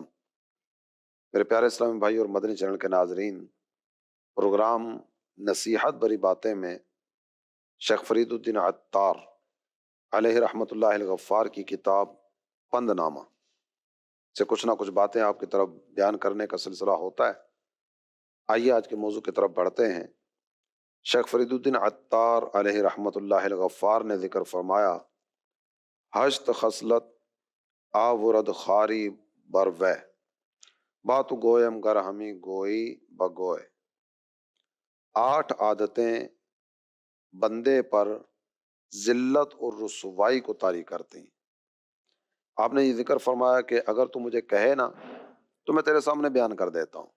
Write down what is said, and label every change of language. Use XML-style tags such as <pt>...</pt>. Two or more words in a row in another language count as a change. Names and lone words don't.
<ur>میرے پیارے اسلامی بھائی اور مدنی چینل کے ناظرین، پروگرام نصیحت بری باتیں میں شیخ فرید الدین عطار</ur> <ar>علیہ رحمۃ اللہ الغفار</ar> <ur>کی کتاب پند نامہ سے کچھ نہ کچھ باتیں آپ کی طرف بیان کرنے کا سلسلہ ہوتا ہے۔ آئیے آج کے موضوع کی طرف بڑھتے ہیں۔ شیخ فرید الدین عطار</ur> <ar>علیہ رحمۃ اللہ الغفار</ar> <ur>نے ذکر فرمایا،</ur> <fa>ہشت خصلت آورد خاری بروے، بات گویم گر ہمی گوئی بگوئے۔</fa> <ur>8 عادتیں بندے پر ذلت اور رسوائی کو طاری کرتی ہیں۔ آپ نے یہ ذکر فرمایا کہ اگر تو مجھے کہے نا تو میں تیرے سامنے بیان کر دیتا ہوں۔</ur>